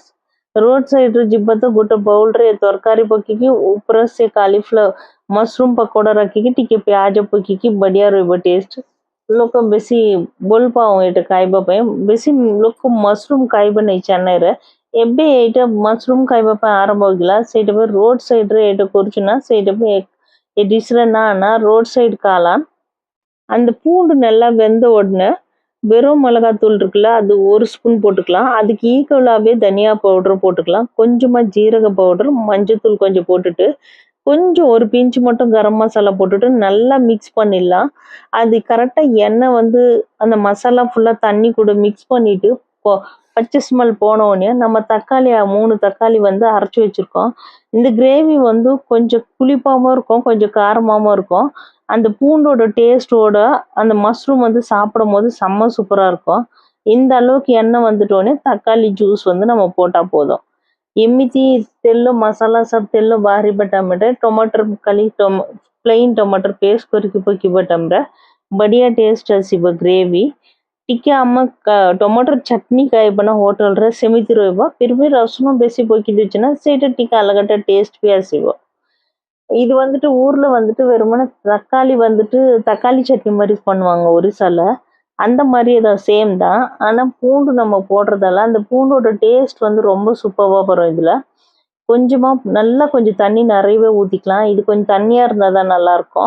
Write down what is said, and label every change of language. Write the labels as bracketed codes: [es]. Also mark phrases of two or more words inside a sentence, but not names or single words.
[or] ରୋଡ ସାଇଡରେ ଯିବା ତ ଗୋଟେ ବାଉଲରେ ତରକାରୀ ପକେଇକି ଉପରେ ସେ [en] cauliflower mushroom [or] ପକୋଡା ରଖିକି ଟିକେ ପିଆଜ ପକେଇକି ବଢିଆ ରହିବ ଟେଷ୍ଟ। ଲୋକ ବେଶୀ ଭଲ ପାଉ ଏଇଟା ଖାଇବା ପାଇଁ। ବେଶୀ ଲୋକ ମସରୁମ ଖାଇବା ନାହିଁ ଚେନ୍ନାଇରେ। ଏବେ ଏଇଟା ମସରୁମ ଖାଇବା ପାଇଁ ଆରମ୍ଭ ହେଇଗଲା। ସେଇଟା ପାଇଁ ରୋଡ ସାଇଡରେ ଏଇଟା କରୁଛୁ ନା ସେଇଟା ପାଇଁ ଏ [ta] டிஷ்ல நான் ரோட் சைடு காளான். அந்த பூண்டு நல்லா வெந்த உடனே வெறும் மிளகாத்தூள் இருக்குல்ல, அது 1 ஸ்பூன் போட்டுக்கலாம். அதுக்கு ஈக்குவலாகவே தனியா பவுடர் போட்டுக்கலாம். கொஞ்சமாக ஜீரக பவுடர், மஞ்சத்தூள் கொஞ்சம் போட்டுட்டு கொஞ்சம் ஒரு பிஞ்சு மட்டும் கரம் மசாலா போட்டுட்டு நல்லா மிக்ஸ் பண்ணிடலாம். அது கரெக்டாக எண்ணெய் வந்து அந்த மசாலா ஃபுல்லாக தண்ணி கூட மிக்ஸ் பண்ணிட்டு பச்சை ஸ்மெல் போன உடனே நம்ம தக்காளி 3 தக்காளி வந்து அரைச்சி வச்சிருக்கோம். இந்த கிரேவி வந்து கொஞ்சம் புளிப்பாகவும் இருக்கும், கொஞ்சம் காரமாகவும் இருக்கும். அந்த பூண்டோட டேஸ்ட்டோட அந்த மஷ்ரூம் வந்து சாப்பிடும் போது செம்ம சூப்பராக இருக்கும். இந்த அளவுக்கு எண்ணெய் வந்துட்டோடனே தக்காளி ஜூஸ் வந்து நம்ம போட்டால் போதும்। [or] ଏମିତି ତେଲ ମସଲା ସବୁ ତେଲ ବାହାରିବା ଟାଇମ୍ରେ ଟମାଟର ଖାଲି [en] plain tomato paste [or] କରିକି ପକେଇବା ଟାଇମ୍ରେ ବଢ଼ିଆ ଟେଷ୍ଟ ଆସିବ ଗ୍ରେଭି। ଟିକେ ଆମ ଟମାଟର ଚଟନି ଖାଇବା ନା ହୋଟେଲରେ ସେମିତି ରହିବ, ଫିର୍ ବି ରସୁଣ ବେଶୀ ପକେଇ ଦେଉଛି ନା ସେଇଟା ଟିକେ ଅଲଗାଟା ଟେଷ୍ଟ ବି ଆସିବ। [ta] இது வந்துட்டு ஊர்ல வந்துட்டு வெறுமனே தக்காளி வந்துட்டு தக்காளி சட்னி மாதிரி பண்ணுவாங்க ஒரிசால, அந்த மாதிரி தான் சேம் தான்। ஆனால் பூண்டு நம்ம போடுறதால அந்த பூண்டோட டேஸ்ட் வந்து ரொம்ப சூப்பராக வரும்। இதில் கொஞ்சமாக நல்லா கொஞ்சம் தண்ணி நிறையவே ஊற்றிக்கலாம், இது கொஞ்சம் தண்ணியாக இருந்தால் தான் நல்லாயிருக்கும்।